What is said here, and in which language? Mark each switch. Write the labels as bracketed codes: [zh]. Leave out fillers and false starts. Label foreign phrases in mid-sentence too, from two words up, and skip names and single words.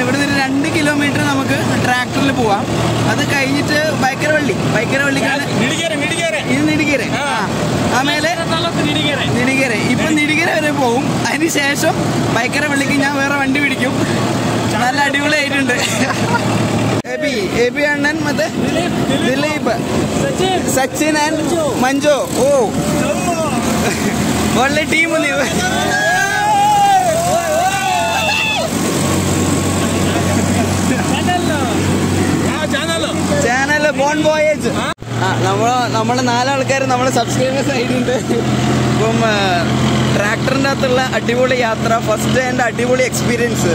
[ml] ഇവിടെ നിന്ന് 2 കിലോമീറ്റർ നമുക്ക് ട്രാക്ടറിൽ പോവാം. അത് കഴിഞ്ഞിട്ട് ബൈക്കരവള്ളി ഇത് നെടുകേര ആಮೇಲೆ നിടികര. ഇപ്പം നിടികര വരെ പോകും. അതിനുശേഷം ഭയങ്കര വെള്ളിക്ക് ഞാൻ വേറെ വണ്ടി പിടിക്കും. നല്ല അടിപൊളിയായിട്ടുണ്ട്. എബി അണ്ണൻ മറ്റേ ദിലീപ്, സച്ചിൻ ആൻഡ് മഞ്ജു. [kn] ഓ ಒಳ್ಳೆ ಟೀಮ್ ನೀವು. [ml] ചാനൽ ബോൺ വോയേജ്. നമ്മളെ 4 ആൾക്കാർ നമ്മളെ സബ്സ്ക്രൈബേഴ്സ് ആയിട്ടുണ്ട്. ഇപ്പം ട്രാക്ടറിൻ്റെ അകത്തുള്ള അടിപൊളി യാത്ര, [en] first and [ml] അടിപൊളി എക്സ്പീരിയൻസ്.